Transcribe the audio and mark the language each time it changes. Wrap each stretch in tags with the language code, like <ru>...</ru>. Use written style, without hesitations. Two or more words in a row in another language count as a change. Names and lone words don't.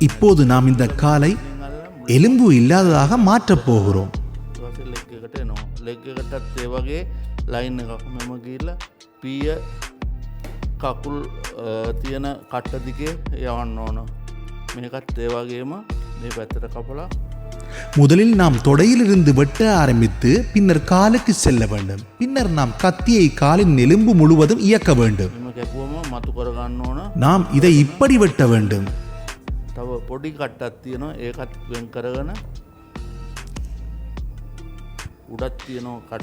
<ta>இப்போது நாம் இந்த காலை எலும்பு இல்லாததாக மாற்றப் போகிறோம்.</ta> <si>ඊට පස්සේ ලෙග් එකට එනවා. ලෙග් එකටත් ඒ වගේ ලයින් එකක් මෙම ගිහිල්ලා පීය කකුල් තියෙන කට්ට දිගේ යවන්න ඕන. මේකත් ඒ වගේම මේ පැත්තට කපලා</si> <ta>முதலில் நாம் தொடையிலிருந்து வெட்ட ஆரம்பித்து பின்னர் காலுக்கு செல்ல வேண்டும். பின்னர் நாம் கத்தியை காலின் எலும்பு முழுவதும் இயக்க வேண்டும்.</ta> <si>මෙම කැපුවම මතු කරගන්න ඕන.</si> <ta>நாம் இதை இப்படி வெட்ட வேண்டும்.</ta> <si>තව පොඩි කට්ටක් තියෙනවා. ඒකත් වෙන් කරගෙන උඩත් තියෙනවා කට්ටක්.</si>